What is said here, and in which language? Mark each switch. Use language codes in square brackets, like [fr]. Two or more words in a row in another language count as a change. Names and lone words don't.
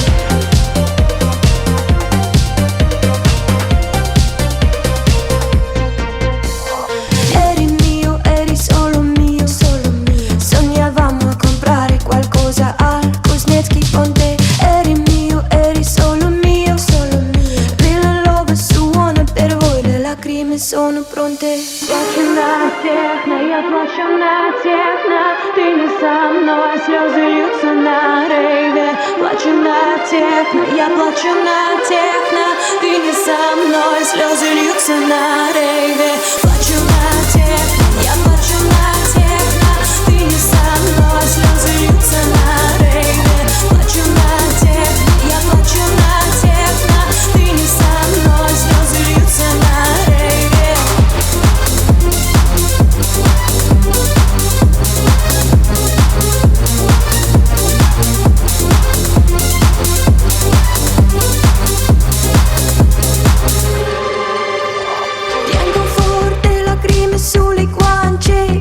[it] Eri mio, eri solo mio, solo mio. Sognavamo a comprare qualcosa al Kuznetsky Ponte. Eri mio, eri solo mio, solo mio. Billy Lobos suona per voi, le lacrime sono pronte. [ru] Плачу на техно, я плачу на техно. Ты не со мной, слезы льются на рейве. Плачу на техно, я плачу на техно. Ты не со мной, слезы льются на рейве. Плачу на техно, я плачу на техно. Ты не со мной, слезы льются на рейве. Плачу на техно, я плачу на техно. Ты не со мной, слезы льются на рейве. [it] Piango forte, lacrime sulle guance.